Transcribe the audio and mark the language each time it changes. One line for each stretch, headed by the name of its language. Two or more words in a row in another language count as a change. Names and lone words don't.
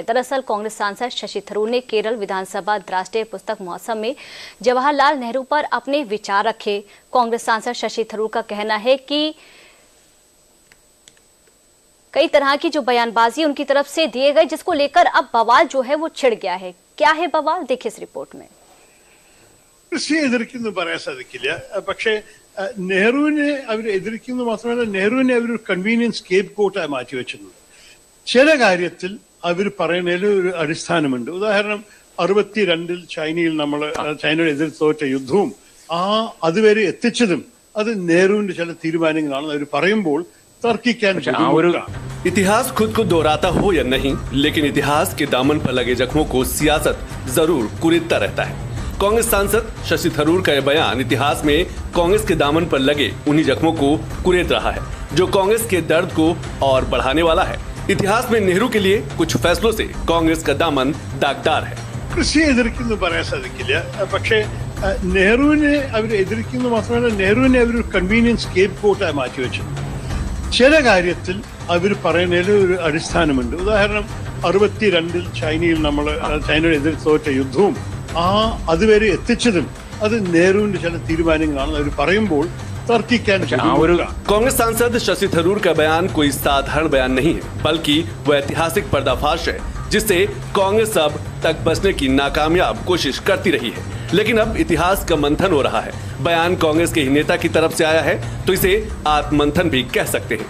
Hindi: दरअसल कांग्रेस सांसद शशि थरूर ने केरल विधानसभा राष्ट्रीय पुस्तक महोत्सव में जवाहरलाल नेहरू पर अपने विचार रखे। कांग्रेस सांसद शशि थरूर का कहना है कि कई तरह की जो बयानबाजी उनकी तरफ से दिए गए, जिसको लेकर अब बवाल जो है वो छिड़ गया है। क्या है बवाल, देखिए इस रिपोर्ट में।
Malayalam: പക്ഷേ നെഹ്റുവിനെ അവർ എതിർക്കുന്നു മാത്രമല്ല, നെഹ്റുവിനെ അവർ
English: convenience scape goat
Malayalam: മാറ്റിവെച്ചിട്ടുണ്ട്. ചില കാര്യത്തിൽ അവർ പറയുന്നതിൽ ഒരു അടിസ്ഥാനമുണ്ട്. ഉദാഹരണം 62-ൽ ചൈനയോട് എതിർ തോറ്റ യുദ്ധവും അതുവരെ എത്തിച്ചതും അത് നെഹ്റുവിന്റെ ചില തീരുമാനങ്ങളാണെന്ന് അവർ പറയുമ്പോൾ तर्कीക്കാൻ
Hindi: इतिहास खुद को दोहराता हो या नहीं, लेकिन इतिहास के दामन पर लगे जख्मों को सियासत जरूर कुरेदता रहता है। कांग्रेस सांसद शशि थरूर का यह बयान इतिहास में कांग्रेस के दामन पर लगे उन्हीं जख्मों को कुरेद रहा है, जो कांग्रेस के दर्द को और बढ़ाने वाला है। इतिहास में नेहरू के लिए कुछ फैसलों से कांग्रेस का दामन दागदार है।
Malayalam: കൃഷിയെ എതിർക്കുന്നു പറയാൻ സാധിക്കില്ല. പക്ഷേ നെഹ്റുവിനെ അവർ എതിർക്കുന്നു മാത്രമല്ല, നെഹ്റുവിനെ അവർ
English: convenience scape goat
Malayalam: മാറ്റിവെച്ചിട്ടുണ്ട്. ചില കാര്യത്തിൽ അവർ പറയുന്നതിൽ ഒരു അടിസ്ഥാനമുണ്ട്. ഉദാഹരണം 62-ൽ ചൈനയോട് എതിർ തോറ്റ യുദ്ധവും അതുവരെ എത്തിച്ചതും അത് നെഹ്റുവിന്റെ ചില തീരുമാനങ്ങളാണെന്ന് അവർ പറയുമ്പോൾ तर्कीക്കാൻ
Hindi: कांग्रेस सांसद शशि थरूर का बयान कोई साधारण बयान नहीं है, बल्कि वह ऐतिहासिक पर्दाफाश है जिससे कांग्रेस अब तक बचने की नाकामयाब कोशिश करती रही है। लेकिन अब इतिहास का मंथन हो रहा है। बयान कांग्रेस के ही नेता की तरफ से आया है तो इसे आत्ममंथन भी कह सकते हैं।